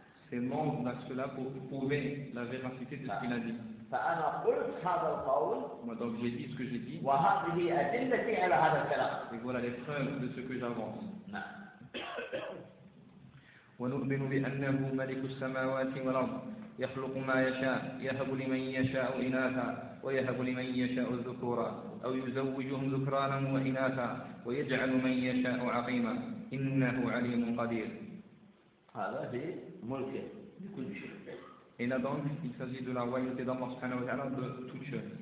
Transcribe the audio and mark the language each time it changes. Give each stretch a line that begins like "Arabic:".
French: C'est membre de cela pour prouver la véracité de ce qu'il a dit.
Arabic: فأنا قلت هذا القول.
French: Donc j'ai dit ce que j'ai dit.
Arabic: وهذه أدلتي على هذا الكلام.
French: Et voilà les preuves de ce que j'avance.
Arabic: ونؤمن بأنه ملك السماوات والأرض يخلق ما يشاء يهب لمن يشاء إناثا ويهب لمن يشاء الذكورا أو يزوجهم ذكرانا وإناثا ويجعل من يشاء عقيما إنه عليم قدير. هذا في ملكه لكل شيء.
French: Et là donc, il s'agit de la royauté d'Allah subhanahu wa ta'ala de toute chose.